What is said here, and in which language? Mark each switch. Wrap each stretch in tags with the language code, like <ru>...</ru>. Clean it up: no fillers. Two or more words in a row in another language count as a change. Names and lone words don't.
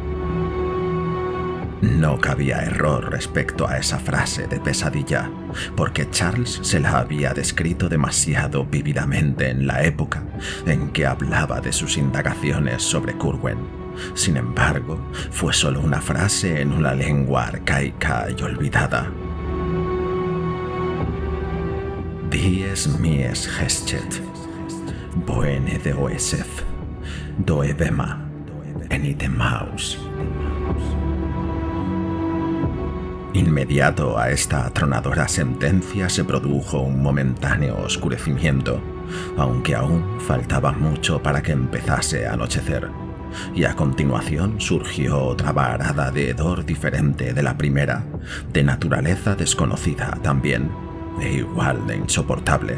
<es>No cabía error respecto a esa frase de pesadilla, porque Charles se la había descrito demasiado vívidamente en la época en que hablaba de sus indagaciones sobre Curwen. Sin embargo, fue solo una frase en una lengua arcaica y olvidada. Dies mies geschet, boene de oesef, doebema, enitemaus. Inmediato a esta atronadora sentencia se produjo un momentáneo oscurecimiento, aunque aún faltaba mucho para que empezase a anochecer, y a continuación surgió otra varada de hedor diferente de la primera, de naturaleza desconocida también, e igual de insoportable.</es>